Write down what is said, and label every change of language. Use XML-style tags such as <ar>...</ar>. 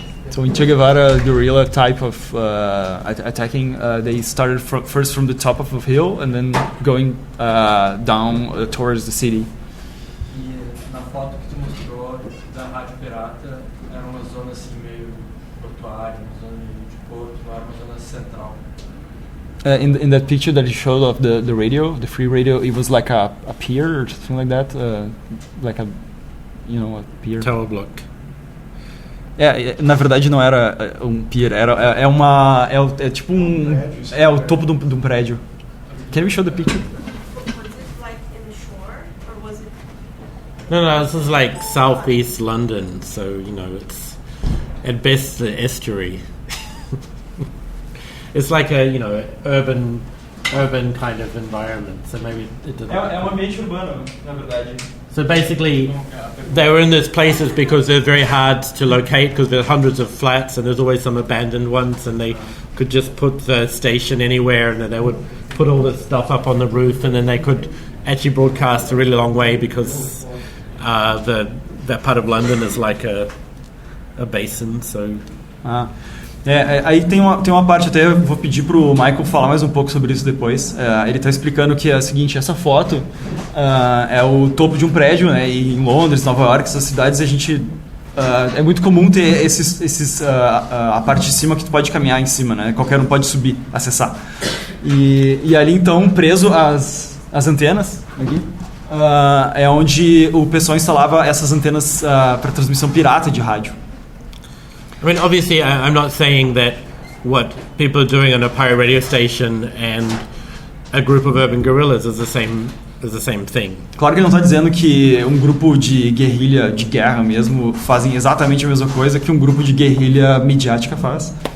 <en>So in Che Guevara guerrilla type of attacking, they started first from the top of a hill and then going down towards the city.</en> <pt>E na foto que tu mostrou da Rádio Pirata, era uma zona assim meio portuária, uma zona de porto, não era uma zona central.</pt> <en>In that picture that you showed of the radio, the free radio, it was like a pier or something like that, like a pier. Tower block.</en> <pt>Na verdade não era um pier, é tipo o topo de um prédio.</pt> <en>Can we show the picture? Was it like in the shore, or was it? No, this is like southeast London, so it's at best the estuary. It's like a urban kind of environment, so maybe it doesn't.</en> <pt>É ambiente urbano, na verdade.</pt> <en>So basically, they were in these places because they're very hard to locate because there are hundreds of flats and there's always some abandoned ones, and they could just put the station anywhere and then they would put all this stuff up on the roof, and then they could actually broadcast a really long way because that part of London is like a basin. So.</en> <pt>Aí tem uma parte, até vou pedir pro Michael falar mais um pouco sobre isso depois. Ele está explicando que é o seguinte: essa foto é o topo de um prédio, né? E em Londres, Nova York, essas cidades, a gente é muito comum ter a parte de cima que tu pode caminhar em cima, né? Qualquer um pode subir, acessar. E ali então, preso às antenas aqui, é onde o pessoal instalava essas antenas para transmissão pirata de rádio.</pt> <en>I mean, obviously, I'm not saying that what people are doing on a pirate radio station and a group of urban guerrillas is the same thing.</en> <pt>Claro que ele não está dizendo que um grupo de guerrilha, de guerra mesmo, fazem exatamente a mesma coisa que um grupo de guerrilha midiática faz.</pt>